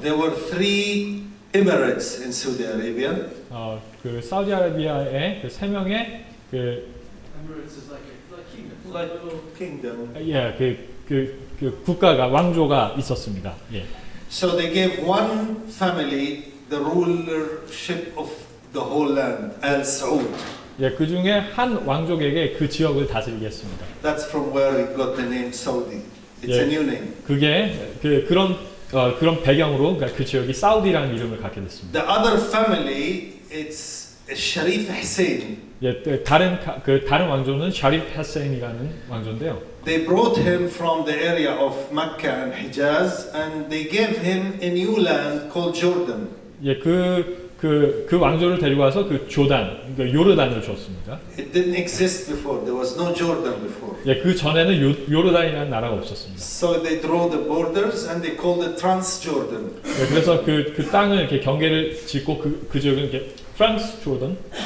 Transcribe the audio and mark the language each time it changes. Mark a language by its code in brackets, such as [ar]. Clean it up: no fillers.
[en] There were 3 emirates in Saudi Arabia. [ko] 그 사우디아라비아의 그 세 명의 그 [en] Emirates is like a kingdom. Like kingdom. [ko] 그 국가가 왕조가 있었습니다. 예. [en] So they gave one family the rulership of the whole land, Al Saud. [ko] 예, 그 중에 한 왕족에게 그 지역을 다스리게 했습니다. [en] That's from where it got the name Saudi. It's Yeah. a new name. [ko] 그게 그런 배경으로 그 지역이 사우디라는 이름을 갖게 됐습니다. [en] The other family, it's Sharif Hussein. [ko] 예, 다른 왕조는 샤리프 하세인이라는 왕조인데요. [en] They brought him from the area of Mecca and Hijaz, and they gave him a new land called Jordan. [ko] 예, 그 왕조를 데리고 와서 그 조단, 그러니까 요르단을 줬습니다. [en] It didn't exist before. There was no Jordan before. [ko] 예, 그 전에는 요르단이라는 나라가 없었습니다. [en] So they draw the borders and they called it Transjordan. [ko] 예, 그래서 그 땅을 이렇게 경계를 짓고 그 지역은 이렇게 프랑스 조던,